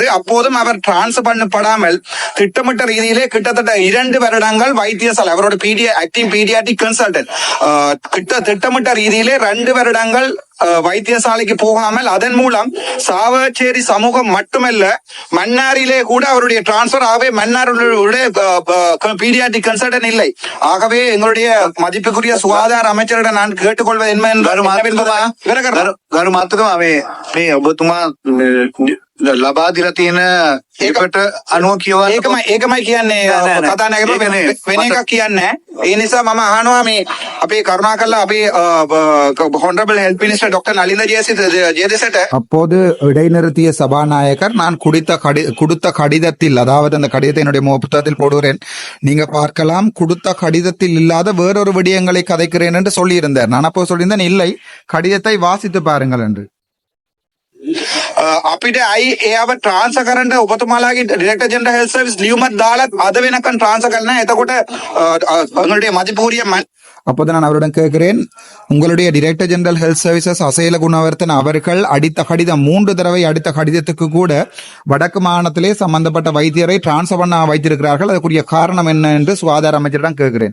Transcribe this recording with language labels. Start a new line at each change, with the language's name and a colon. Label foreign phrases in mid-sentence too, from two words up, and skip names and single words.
Tamil: அப்போதும் அவர் டிரான்ஸ்பர் பண்ணப்படாமல் திட்டமிட்ட ரீதியிலே கிட்டத்தட்ட 2 வருடங்கள் வைத்தியசாலை அவரோட
English: acting paediatric consultant
Tamil: திட்டமிட்ட ரீதியிலே 2 வருடங்கள் வைத்தியசாலைக்கு போகாமல் அதன் மூலம் சாவச்சேரி சமூகம் மட்டுமல்ல மன்னாரிலே கூட அவருடைய டிரான்ஸ்பர் ஆகவே மன்னாருடைய
English: paediatric consultant
Tamil: இல்லை. ஆகவே எங்களுடைய மதிப்புக்குரிய சுகாதார அமைச்சரிடம் நான் கேட்டுக்கொள்வது என்ன
Sinhala: ලබා දීලා තියෙන ඒකට අනුව කියවන්න ඒකමයි කියන්නේ කතානායකතුමා වෙන එකක් කියන්නේ. ඒ නිසා මම අහනවා මේ අපේ කරුණාකරලා අපේ
English: honorable health minister Dr.
Sinhala: Nalinda Jayadesata.
Tamil: அப்போது இடைநிறுத்திய சபாநாயகர் நான் கொடுத்த கடிதத்தில், அதாவது அந்த கடிதத்தை என்னுடைய புத்தகத்தில் போடுகிறேன், நீங்க பார்க்கலாம், கொடுத்த கடிதத்தில் இல்லாத வேறொரு விடயங்களை கதைக்கிறேன் என்று சொல்லியிருந்தார். நான் அப்போ சொல்லியிருந்தேன் இல்லை, கடிதத்தை வாசித்து பாருங்கள் என்று.
Sinhala: අපිට අයි එයාව ට්‍රාන්ස්ෆර් කරන්න ඔබතුමාලාගේ
English: director general health service
Sinhala: ලියුමක් දාලා අද වෙනකන් ට්‍රාන්ස්ෆර් කරලා නැහැ.
Tamil: එතකොට உங்களுடைய மதிப்புரிய அப்போது நான் அவரிடம் கேட்கிறேன், உங்களுடைய
English: director general health services
Tamil: அசேல குணவர்த்தன் அவர்கள் அடித்த கடிதம் 3 தடவை அடித்த கடிதத்துக்கு கூட வடக்கு மாநிலத்திலே சம்பந்தப்பட்ட வைத்தியரை டிரான்ஸ்ஃபர் பண்ண வைத்திருக்கிறார்கள். அதுக்குரிய காரணம் என்ன என்று சுகாதார அமைச்சரிடம் கேட்கிறேன்.